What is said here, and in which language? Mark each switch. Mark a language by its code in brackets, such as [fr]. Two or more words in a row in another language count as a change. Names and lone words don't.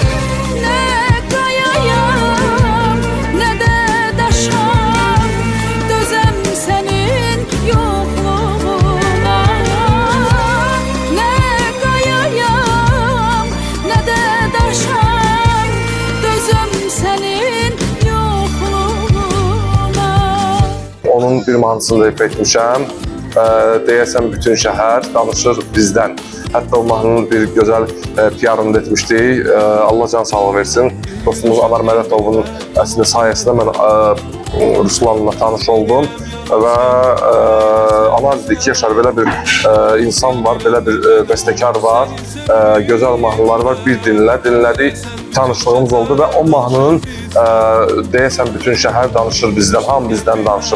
[az] Ne kayayım ne de daşam, dözem senin yokluğuna. Ne kayayım ne de daşam, dözem senin yokluğuna. Onun bir mahnısını da etmişəm. Deyəsən bütün şəhər danışır bizdən. Hətta o mahnının bir gözəl PR-ını da etmişdik. Allah can sağlığı versin. Dostumuz Anar Mədətovun əslində sayəsində mən Ruslanla tanış oldum. Və Anar dedi ki, Yaşar, belə bir insan var, belə bir bəstəkar var, gözəl mahnılar var, bir dinlədik, tanışlığımız oldu və o mahnının deyəsən bütün şəhər danışır bizdən, hamı bizdən danışır.